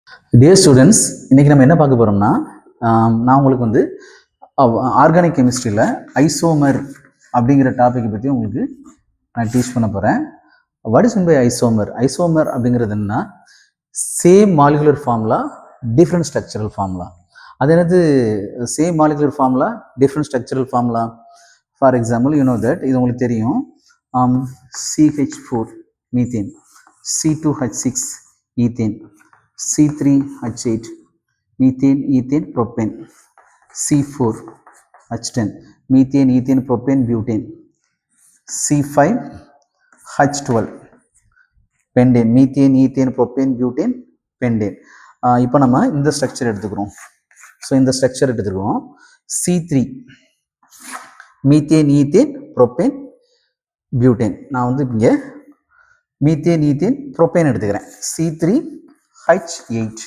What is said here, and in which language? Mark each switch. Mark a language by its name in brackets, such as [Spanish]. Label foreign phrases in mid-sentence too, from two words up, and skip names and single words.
[English] dear students, [Tamil] இன்றைக்கி நம்ம என்ன பார்க்க போகிறோம்னா, நான் உங்களுக்கு வந்து [English] organic chemistry [Tamil] ஐசோமர் அப்படிங்கிற டாப்பிக்கை பற்றி உங்களுக்கு நான் டீச் பண்ண போகிறேன். [English] What is mean by isomer? ஐசோமர் [Tamil] அப்படிங்கிறது என்னன்னா, [English] same molecular formula different structural formula. [Tamil] அது என்னது [English] same molecular formula different structural formula? For example, you know that, [Tamil] இது உங்களுக்கு தெரியும். CH4 மீத்தேன், C2H6 ஈத்தேன், C3H8 methane, [English] ethane, propane, C4H10 methane, ethane, propane, butane, C5H12 pentane, methane, ethane, propane, butane, pentane. [Tamil] இப்போ நம்ம இந்த ஸ்ட்ரக்சர் எடுத்துக்கிறோம். ஸோ இந்த ஸ்ட்ரக்சர் எடுத்துக்கிறோம். [English] C3 methane, ethane, propane, butane. [Tamil] நான் வந்து இங்கே [English] methane, ethane, propane [Tamil] எடுத்துக்கிறேன். C3H8.